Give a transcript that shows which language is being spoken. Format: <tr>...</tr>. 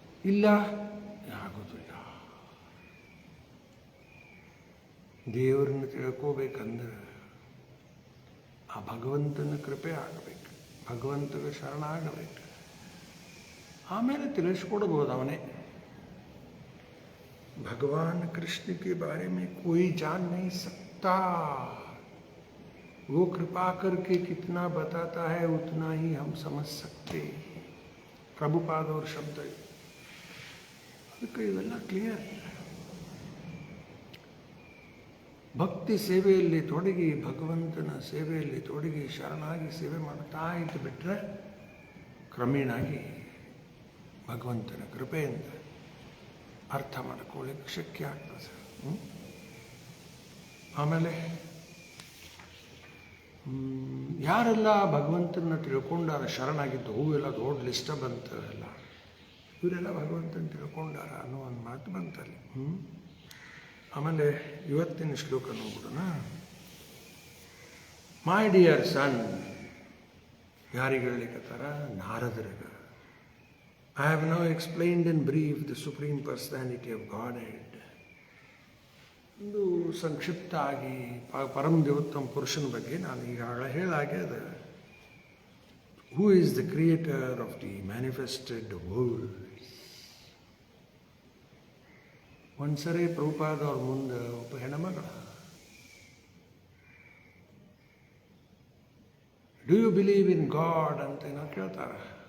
<kn>ಇಲ್ಲ ಆಗೋದಿಲ್ಲ. ದೇವರನ್ನು ತಿಳ್ಕೋಬೇಕಂದ್ರೆ ಆ ಭಗವಂತನ ಕೃಪೆ ಆಗಬೇಕು, ಭಗವಂತಗೆ ಶರಣಾಗಬೇಕು. ಆಮೇಲೆ ತಿಳಿಸ್ಕೊಡ್ಬೋದು ಅವನೇ.</kn> <hi>भगवान कृष्ण के बारे में कोई जान नहीं सकता, वो कृपा करके कितना बताता है उतना ही हम समझ सकते. प्रभुपाद और शब्द</hi> <kn>ಅದಕ್ಕೆ ಇವೆಲ್ಲ ಕ್ಲಿಯರ್. ಭಕ್ತಿ ಸೇವೆಯಲ್ಲಿ ತೊಡಗಿ, ಭಗವಂತನ ಸೇವೆಯಲ್ಲಿ ತೊಡಗಿ ಶರಣಾಗಿ ಸೇವೆ ಮಾಡ್ತಾ ಇದ್ದು ಬಿಟ್ಟರೆ ಕ್ರಮೇಣಾಗಿ ಭಗವಂತನ ಕೃಪೆಯಿಂದ ಅರ್ಥ ಮಾಡ್ಕೊಳ್ಳಿಕ್ಕೆ ಶಕ್ಯ ಆಗ್ತದೆ. ಆಮೇಲೆ ಯಾರೆಲ್ಲ ಭಗವಂತನ ತಿಳ್ಕೊಂಡಾರ, ಶರಣಾಗಿದ್ದು ಹೂವೆಲ್ಲ ದೊಡ್ಡ ಲಿಸ್ಟ ಬಂತಲ್ಲ, ಇವರೆಲ್ಲ ಭಗವಂತನ ತಿಳ್ಕೊಂಡಾರ ಅನ್ನೋ ಒಂದು ಮಾತು ಬಂತಲ್ಲಿ. ಆಮೇಲೆ ಇವತ್ತಿನ ಶ್ಲೋಕ ನೋಡೋಣ.</kn> <en>my dear son,</en> <kn>ಯಾರಿಗೆ ಹೇಳಿಕತ್ತಾರ? ನಾರದರಿಗೆ.</kn> <en>I have now explained in brief the Supreme Personality of Godhead.</en> <kn>ಒಂದು ಸಂಕ್ಷಿಪ್ತ ಆಗಿ ಪರಮ ದೇವೋತ್ತಮ ಪುರುಷನ ಬಗ್ಗೆ ನಾನು ಈಗಾಗಲೇ ಹೇಳಾಗೆ ಅದ.</kn> <en>Who is the creator of the manifested world.</en> <kn>ಒಂದ್ಸರಿ ಪ್ರಭುಪಾದ ಅವ್ರ ಮುಂದೆ ಒಬ್ಬ ಹೆಣ್ಮಗಳ,</kn> <en>do you believe in God</en> <kn>ಅಂತ ಏನೋ ಕೇಳ್ತಾರೆ.</kn>